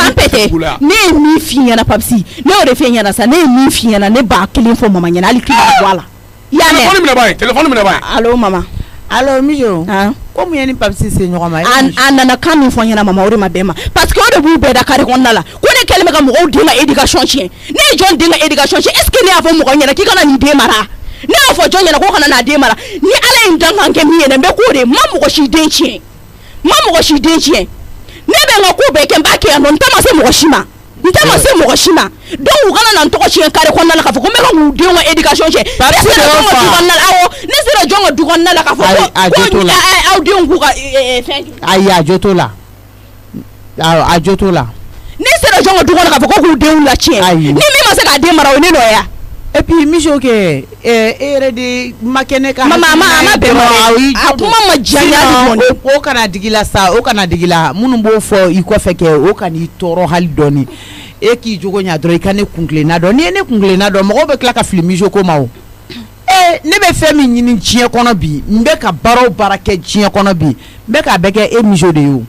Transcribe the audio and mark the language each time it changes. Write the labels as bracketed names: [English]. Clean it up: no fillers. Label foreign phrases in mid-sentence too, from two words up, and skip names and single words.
[Bambara] pɛtɛ ne ye min f'i ɲɛna Papisi ne y'o de f'i ɲɛna sa ne ye min f'i ɲɛna ne b'a kelen fɔ mama ɲɛna hali k'i b'a bɔ a la i y'a mɛn téléphone minɛ ba ye allo mama allo mijo ko mun ye ni Papisi se ɲɔgɔn ma a nana kan min fɔ ɲɛna mama o de ma bɛn ma [French] parce que [Bambara] o de b'u bɛɛ da carré kɔnɔna la ko ne kɛlen bɛ ka mɔgɔw den ka éducation tiɲɛ ne ye jɔn den ka éducation tiɲɛ [French] est ce que [Bambara] ne y'a fɔ mɔgɔ ɲɛna k'i kana nin den mara ne y'a fɔ jɔn ɲɛna ko kana n'a den mara ni ala ye n dan kan kɛ min ye dɛ n bɛ k'o de ma mɔgɔ si den tiɲɛ ma mɔgɔ si den tiɲɛ ne bɛ n ka ko bɛɛ kɛ n b'a kɛ yan nɔ n tɛ ma se mɔgɔ si ma n tɛ ma se mɔgɔ si ma donc u kana na n tɔgɔ tiɲɛ carré kɔnɔna la k'a fɔ ko n bɛ ka k'u denw ka éducation tiɲɛ ne sera jɔn ka du kɔnɔna la awɔ ne sera jɔn ka du kɔnɔna la k'a fɔ ko aw denw k'u ka fɛn ayi a jo t'o la a jo t'o la ne sera jɔn ka du kɔnɔ k'a fɔ ko k'u denw la tiɲɛ ni min ma se k'a den mara o ne nɔ ya [French] et puis [Bambara] miso kɛ e yɛrɛ de ma kɛ ne ka mama a ma bɛn ma a kuma ma diya o kana digi la sa o kana digi la minnu b'o fɔ i kɔfɛ kɛ o kana i tɔɔrɔ hali dɔɔni e k'i jogo ɲa dɔrɔn i ka ne kunkilenna dɔn n'i ye ne kunkilenna dɔn mɔgɔw bɛ tila ka fili miso ko ma o ne bɛ fɛn min ɲini diɲɛ kɔnɔ bi n bɛ ka baara o baara kɛ diɲɛ kɔnɔ bi n bɛ k'a bɛɛ kɛ e miso de ye o